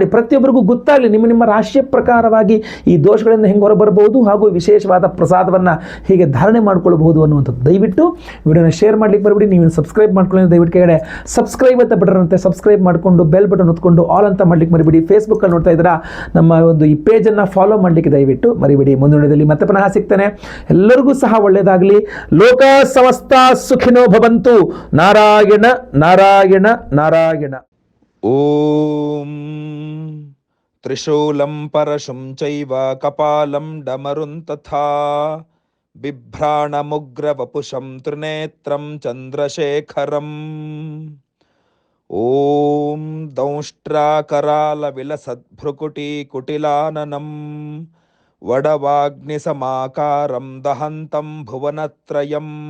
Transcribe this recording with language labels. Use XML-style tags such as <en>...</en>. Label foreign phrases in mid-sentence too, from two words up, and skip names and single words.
<kn>ಪ್ರತಿಯೊಬ್ಬರಿಗೂ ಗೊತ್ತಾಗಲಿ ನಿಮ್ಮ ರಾಶಿಯ ಪ್ರಕಾರವಾಗಿ ಈ ದೋಷಗಳಿಂದ ಹೆಂಗೆ ಹೊರಬರಬಹುದು ಹಾಗೂ ವಿಶೇಷವಾದ ಪ್ರಸಾದವನ್ನು ಹೇಗೆ ಧಾರಣೆ ಮಾಡ್ಕೊಳ್ಬಹುದು ಅನ್ನುವಂಥದ್ದು. ದಯವಿಟ್ಟು ವಿಡಿಯೋನ ಶೇರ್ ಮಾಡಲಿಕ್ಕೆ ಬರಬೇಡಿ. ನೀವು ಸಬ್ಸ್ಕ್ರೈಬ್ ಮಾಡ್ಕೊಳ್ಳಿ, ದಯವಿಟ್ಟು ಕೆಳಗಡೆ ಸಬ್ಸ್ಕ್ರೈಬ್ ಅಂತ ಬಟನ್ ಅಂತೆ ಸಬ್ಸ್ಕ್ರೈಬ್ ಮಾಡಿಕೊಂಡು</kn> <en>bell button</en> <kn>ಹೊತ್ಕೊಂಡು ಆಲ್ ಅಂತ ಮಾಡ್ಲಿಕ್ಕೆ ಮರಿಬೇಡಿ. ಫೇಸ್ಬುಕ್ಕಲ್ಲಿ ನೋಡ್ತಾ ಇದ್ದೀರಾ, ನಮ್ಮ ಒಂದು ಈ ಪೇಜನ್ನು ಫಾಲೋ ಮಾಡಲಿಕ್ಕೆ ದಯವಿಟ್ಟು ಮರಿಬೇಡಿ. ಮುಂದಿನ ವಿಡಿಯೋದಲ್ಲಿ ಮತ್ತೆ ಪುನಃ ಸಿಗ್ತೇನೆ. ಎಲ್ಲರಿಗೂ ಸಹ ಒಳ್ಳೆಯದಾಗಲಿ.</kn> <sa>ಲೋಕ ಸಮಸ್ತ ಸುಖಿನೋ ಭವಂತು. ನಾರಾಯಣ ನಾರಾಯಣ ನಾರಾಯಣ. ಓಂ ತ್ರಿಶೂಲಂ ಪರಶುಂ ಚೈವ ಕಪಾಲಂ ಡಮರುಂ ತಥಾ ಬಿಭ್ರಾಣಮುಗ್ರವಪುಷಂ ತ್ರಿನೇತ್ರಂ ಚಂದ್ರಶೇಖರಂ. ಓಂ ದೌಷ್ಟ್ರಾಕರಾಲ ವಿಲಸದ್ಭ್ರುಕುಟಿ ಕುಟಿಲಾನನಂ ವಡವಾಗ್ನಿಸಮಾಕಾರಂ ದಹಂತಂ ಭುವನತ್ರಯಂ.</sa>